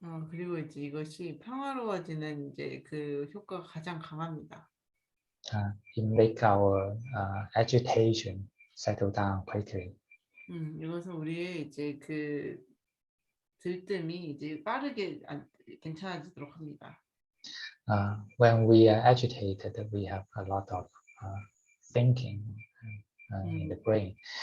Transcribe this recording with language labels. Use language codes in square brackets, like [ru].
[ko] 그리고 이제 이것이 평화로워지는 이제 그 효과가 가장 강합니다. [en] It make our agitation settle down quickly. [ko] 이것은 우리의 이제 그 들뜸이 이제 빠르게 괜찮아지도록 합니다. [en] When we are agitated, we have a lot of thinking in the brain.